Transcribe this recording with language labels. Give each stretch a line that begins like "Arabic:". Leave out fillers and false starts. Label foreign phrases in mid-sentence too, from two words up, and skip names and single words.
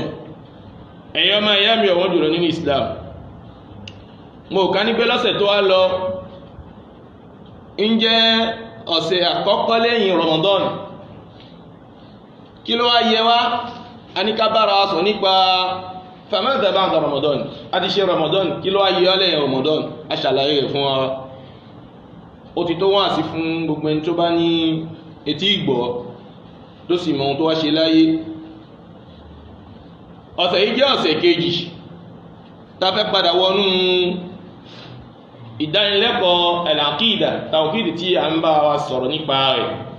Yoruba: ẹ̀yin ọmọ ìyá mi ọ̀wọ́n jùlọ nínú Islam, mo kà ní pé lọ́sẹ̀ tó wá lọ ń jẹ́ ọ̀sẹ̀ àkọ́kọ́ lẹ́yìn Ramadan. kí ló wá yẹ wá? a ní ká bára wa sọ nípa
Arabic: فماذا بعد رمضان.
Yoruba: a ti ṣe Ramadan, kí ló wá yẹ lẹ́yìn Ramadan? a ṣàlàyé rẹ̀ fún wa. ó ti tó wá sí fún gbogbo ẹni tó bá ní etí ìgbọ́ tó sì mọ ohun tó wá ṣe láyé. ọ̀sẹ̀ yìí jẹ́ ọ̀sẹ̀ kejì tá fẹ́ padà wọnú ìdánilẹ́kọ̀ọ́
Arabic: العقيدة التوحيد
Yoruba: tí a ń bá wa sọ̀rọ̀ nípa rẹ̀.